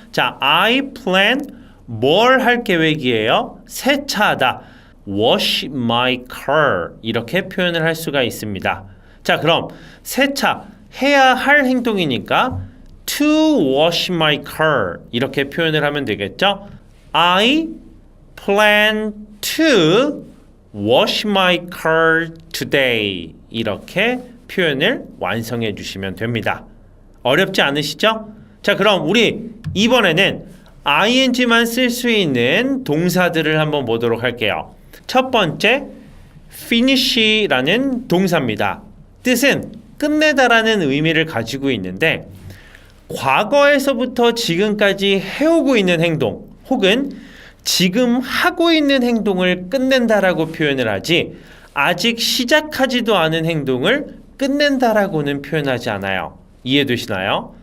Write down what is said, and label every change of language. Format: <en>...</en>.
<ko>자,</ko> <en>I plan</en> <ko>뭘 할 계획이에요? 세차하다.</ko> <en>wash my car</en> <ko>이렇게 표현을 할 수가 있습니다. 자, 그럼 세차 해야 할 행동이니까</ko> <en>to wash my car</en> <ko>이렇게 표현을 하면 되겠죠.</ko> <en>I plan to wash my car today</en> <ko>이렇게 표현을 완성해 주시면 됩니다. 어렵지 않으시죠? 자, 그럼 우리 이번에는 ing만 쓸 수 있는 동사들을 한번 보도록 할게요. 첫 번째 finish라는 동사입니다. 뜻은 끝내다라는 의미를 가지고 있는데 과거에서부터 지금까지 해오고 있는 행동 혹은 지금 하고 있는 행동을 끝낸다라고 표현을 하지 아직 시작하지도 않은 행동을 끝낸다라고는 표현하지 않아요. 이해되시나요?</ko>